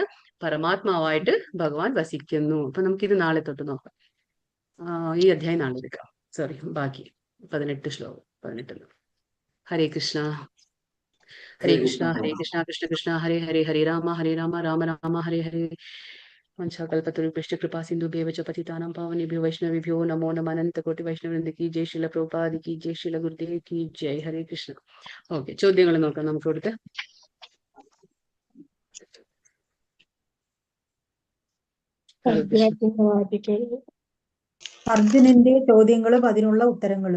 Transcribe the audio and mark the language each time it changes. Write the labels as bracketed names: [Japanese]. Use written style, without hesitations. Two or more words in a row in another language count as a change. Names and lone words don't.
[Malayalam] പരമാത്മാവായിട്ട് ഭഗവാൻ വസിക്കുന്നു. അപ്പൊ നമുക്കിത് നാളെ തൊട്ട് നോക്കാം. ഈ അധ്യായം നാളെ എടുക്കാം. സോറി, ബാക്കി 18 ശ്ലോകം 18. ഹരേ കൃഷ്ണ. [Sanskrit] ഹരേ കൃഷ്ണ ഹരേ കൃഷ്ണ കൃഷ്ണ കൃഷ്ണ ഹരേ ഹരേ, ഹരേ രാമ രാമ രാമ ഹരേ ഹരേ. वंशाकल्पतरुभ्यश्च कृपा सिन्धुभ्यव च पतितानां पावनेभ्यो वैष्णवेभ्यो नमो नमः. [Hindi] अनन्तकोटि वैष्णववृन्द की जय। शील प्रभुपाद की जय। शील गुरुदेव की जय. ഹരേ കൃഷ്ണ. [Malayalam] ഓക്കെ, ചോദ്യങ്ങൾ നോക്കാം നമുക്ക് കൊടുത്ത്. അർജുനന്റെ ചോദ്യങ്ങളും അതിനുള്ള ഉത്തരങ്ങളും.